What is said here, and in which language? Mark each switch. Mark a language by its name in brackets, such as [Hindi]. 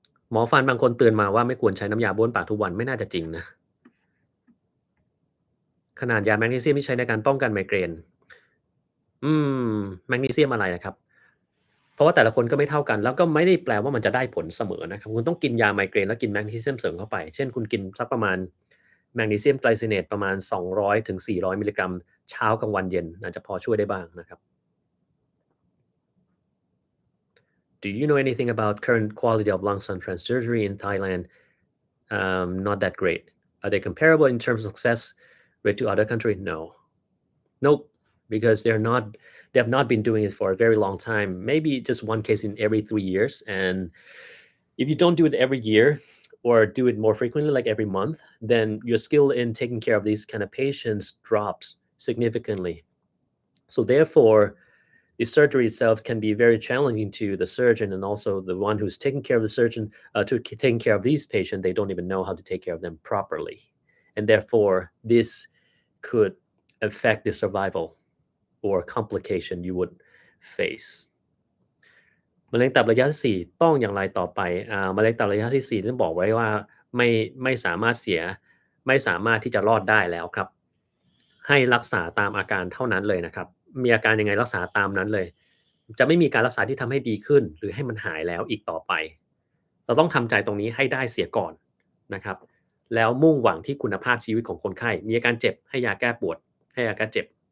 [Thai] หมอฟันบางคนเตือนมาว่าไม่ควรใช้น้ำยาบ้วนปากทุกวันไม่น่าจะจริงนะขนาดยาแมกนีเซียมที่ใช้ในการป้องกันไมเกรนอืแมกนีเซียมอะไรอะครับเพราะว่าแต่ละคนก็ไม่เท่ากันแล้วก็ไม่ได้แปลว่ามันจะได้ผลเสมอนะครับคุณต้องกินยาไมเกรนแล้วกินแมกนีเซียมเสริมเข้าไปเช่นคุณกินสักประมาณแมกนีเซียมไกลซิเนตประมาณ200ถึง400มิลลิกรัมเช้ากลางวันเย็นอาจจะพอช่วยได้บ้างนะครับ [English] Do you know anything about current quality of lung transplant surgery in Thailand? Not that great. Are they comparable in terms of success rate to other countries? No. Nope. Because they have not been doing it for a very long time. Maybe just one case in every 3 years. And if you don't do it every year or do it more frequently, like every month, then your skill in taking care of these kind of patients drops significantly. So therefore, the surgery itself can be very challenging to the surgeon and also the one who's taking care of the surgeon taking care of these patients. They don't even know how to take care of them properly, and therefore this could affect the survival or complication you would face. [Thai] มะเร็งตับระยะที่4ต้องอย่างไรต่อไปมะเร็งตับระยะที่4ต้องบอกไว้ว่าไม่ไม่สามารถเสียไม่สามารถที่จะรอดได้แล้วครับให้รักษาตามอาการเท่านั้นเลยนะครับมีอาการยังไงรักษาตามนั้นเลยจะไม่มีการรักษาที่ทำให้ดีขึ้นหรือให้มันหายแล้วอีกต่อไปเราต้องทำใจตรงนี้ให้ได้เสียก่อนนะครับแล้วมุ่งหวังที่คุณภาพชีวิตของคนไข้มีอาการเจ็บให้ยาแก้ปวดให้ยาแก้เจ็บ